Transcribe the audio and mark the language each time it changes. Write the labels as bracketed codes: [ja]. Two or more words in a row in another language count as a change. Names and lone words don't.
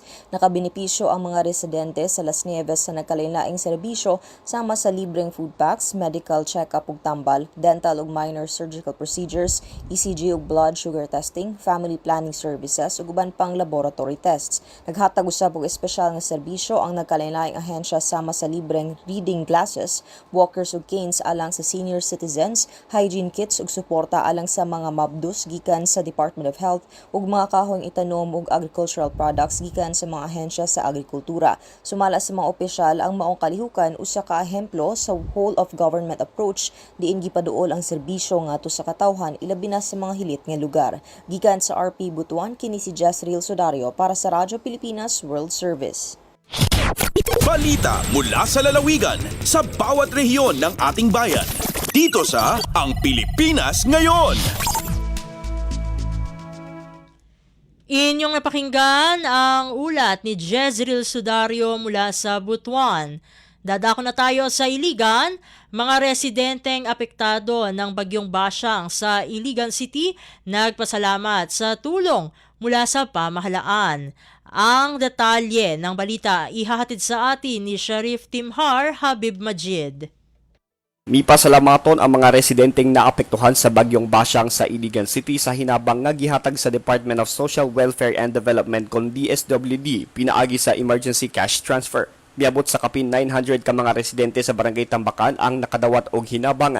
[ceb] Nakabenepisyo ang mga residente sa Las Nieves sa nagkalain-laing serbisyo sama sa libreng [en] food packs, medical check-up [ceb] ug tambal, dental ug [en] minor surgical procedures, [ceb] ECG ug [en] blood sugar testing, family planning services [ceb] ug uban pang [en] laboratory tests. [ceb] Naghatag usab og espesyal nga serbisyo ang nagkalain-laing ahensya sama sa libreng [en] reading glasses, [ceb] walkers ug canes alang sa [en] senior citizens, hygiene kits [ceb] ug suporta alang sa mga mabdus gikan sa Department of Health ug mga kahoyng itanom ug [en] agricultural products [ceb] gikan sa mga ahensya sa agrikultura. Sumala sa mga opisyal ang maong kalihukan usa ka ehemplo sa [en] whole of government approach [ceb] diin gipaduol ang serbisyo nga to sa katawhan ilabi na sa mga hilit nga lugar. Gikan sa RP Butuan, kini si Jezreel Sudario para sa Radyo Pilipinas World Service. [tl] Balita mula sa lalawigan sa bawat rehiyon ng ating bayan. Dito sa Ang Pilipinas Ngayon. Inyong napakinggan ang ulat ni Jezreel Sudario mula sa Butuan. Dadako na tayo sa Iligan. Mga residenteng apektado ng Bagyong Basyang sa Iligan City nagpasalamat sa tulong mula sa pamahalaan. Ang detalye ng balita ihahatid sa atin ni Sheriff Timhar Habib Majid. [ceb] Mipasalamaton ang mga residenteng naapektuhan sa Bagyong Basyang sa Iligan City sa hinabang nga gihatag sa Department of Social Welfare and Development kon DSWD pinaagi sa [en] emergency cash transfer. [ceb] Miabot sa kapin 900 ka mga residente sa Barangay Tambakan ang nakadawat og hinabang.